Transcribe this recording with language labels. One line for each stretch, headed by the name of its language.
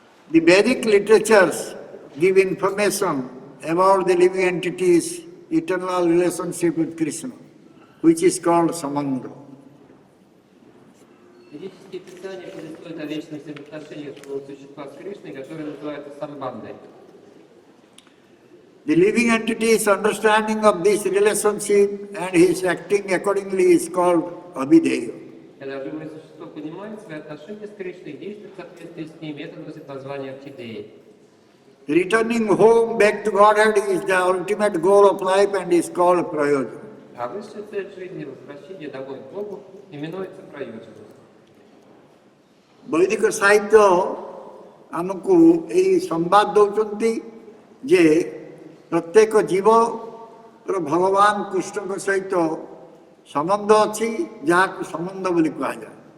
English: The Vedic literatures give information about the living entity's eternal relationship with Krishna, which is called Samandra.
Russian: Ведические писания повествуют о вечных взаимоотношениях существа с Кришной, которые называются самбандой.
English: The living entity's understanding of this relationship and his acting accordingly is called Abhideya.
Russian: Когда живое существо понимает свои отношения с Кришной и действует в соответствии с ними, это носит название орхидеи.
English: Returning home back to Godhead is the ultimate goal of life and is called Prayojana.
Russian: А высшая цель жизни, возвращение домой к Богу, именуется проёджаном.
Odia: ବୈଦିକ ସାହିତ୍ୟ ଆମକୁ ଏହି ସମ୍ବାଦ ଦେଉଛନ୍ତି ଯେ ପ୍ରତ୍ୟେକ ଜୀବର ଭଗବାନ କୃଷ୍ଣଙ୍କ ସହିତ ସମ୍ବନ୍ଧ ଅଛି, ଯାହାକୁ ସମ୍ବନ୍ଧ ବୋଲି କୁହାଯାଏ।